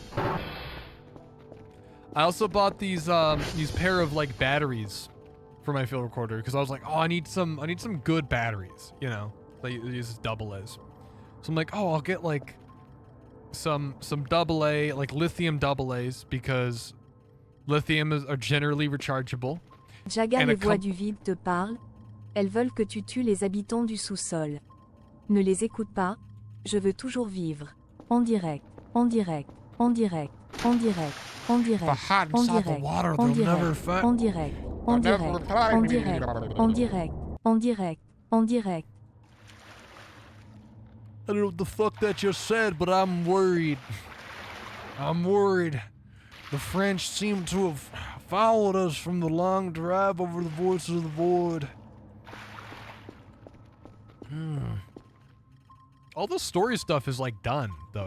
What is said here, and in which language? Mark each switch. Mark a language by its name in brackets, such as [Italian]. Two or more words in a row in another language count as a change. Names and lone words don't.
[English] I also bought these pair of like batteries for my field recorder because I was like, oh, I need some good batteries, you know, these double A's. So I'm like, oh, I'll get like some double A, like lithium double A's because lithium are generally rechargeable. [French] Jagga, les voix du vide te parlent. Elles veulent que tu tues les habitants du sous-sol. Ne les écoute pas. Je veux toujours vivre. En direct, en direct, en direct, en direct, en direct, en direct, en direct, en direct, en direct, en direct, en direct, en direct, en direct. [English] I don't know what the fuck that just said, but I'm worried. I'm worried. The French seem to have followed us from the long drive over the voices of the void. All the story stuff is like done, though.